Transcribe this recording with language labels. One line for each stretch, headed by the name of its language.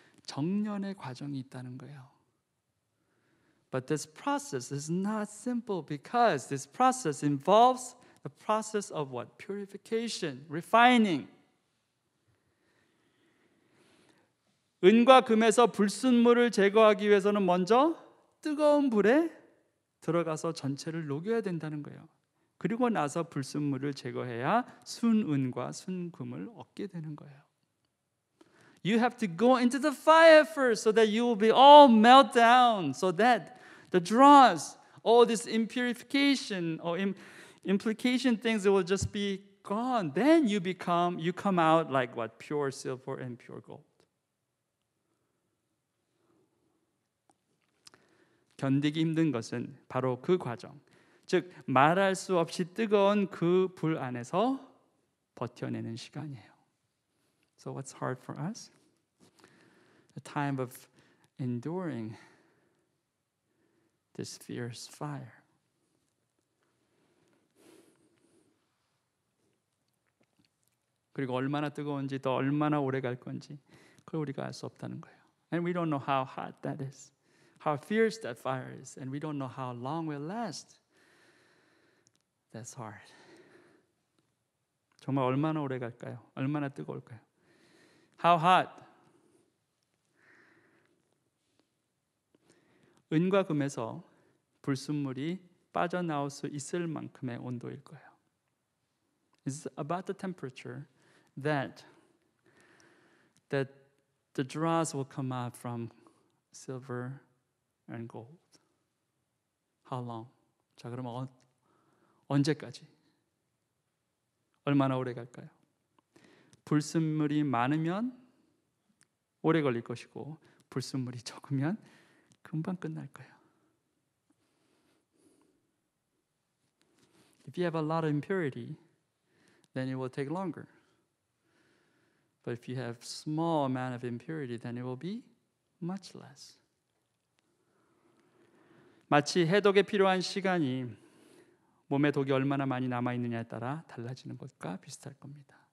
Korean: 정련의 과정이 있다는 거예요.
English: But this process is not simple because this process involves the process of what? Purification, refining.
Korean: 은과 금에서 불순물을 제거하기 위해서는 먼저 뜨거운 불에 들어가서 전체를 녹여야 된다는 거예요. 그리고 나서 불순물을 제거해야 순은과 순금을 얻게 되는 거예요.
English: You have to go into the fire first so that you will be all melt down so that the dross, all this impurification or implication things will just be gone. Then you come out like what? Pure silver and pure gold.
Korean: 견디기 힘든 것은 바로 그 과정, 즉 말할 수 없이 뜨거운 그 불 안에서 버텨내는 시간이에요.
English: So what's hard for us? The time of enduring this fierce fire.
Korean: 그리고 얼마나 뜨거운지 또 얼마나 오래 갈 건지 그걸 우리가 알 수 없다는 거예요.
English: And we don't know how hot that is. How fierce that fire is, and we don't know how long will last. That's hard.
Korean: 정말 얼마나 오래 갈까요? 얼마나 뜨거울까요?
English: How hot?
Korean: 은과 금에서 불순물이 빠져나올 수 있을 만큼의 온도일 거예요.
English: It's about the temperature that the dross will come out from silver and gold. How long?
Korean: 자, 그러면 언제까지? 얼마나 오래 갈까요? 불순물이 많으면 오래 걸릴 것이고 불순물이 적으면 금방 끝날 거예요.
English: If you have a lot of impurity, then it will take longer. But if you have small amount of impurity, then it will be much less.
Korean: 마치 해독에 필요한 시간이 몸에 독이 얼마나 많이 남아 있느냐에 따라 달라지는 것과 비슷할 겁니다.